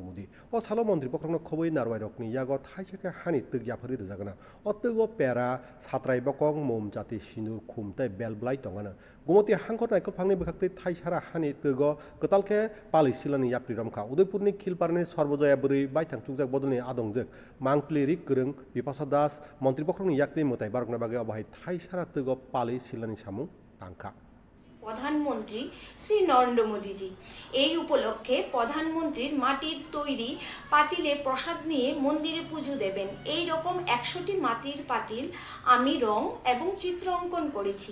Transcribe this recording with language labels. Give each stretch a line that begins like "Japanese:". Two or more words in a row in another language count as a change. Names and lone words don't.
Kok Borok: Modi o salo mantri bokrokno khoboi narwai rokni yago thaisake hani tegyafari rjagana o tego pera satrai bokong mom jati sinur khumtai belblai tongana gumoti hangkot naikol phangni bkhakti thaisara hani tego ketalke pali silani yapri romkha Udaipurni khilparni Sarbojoya buri baithang tukjak bodolni adongjak mangpli rik gorong Bipasa Das mantri bokrokni yakni mutai barokna bagui obahai thaisara tego পালি শিলানি সামু টাঙ্কা
Bangla: প্রধানমন্ত্রী শ্রী নরেন্দ্র মোদীজি এই উপলক্ষে প্রধানমন্ত্রীর মাটির তৈরি পাতিলে প্রসাদ নিয়ে মন্দিরে পুজো দেবেন। এই রকম 100টি মাটির পাতিল আমি রং এবং চিত্র অঙ্কন করেছি।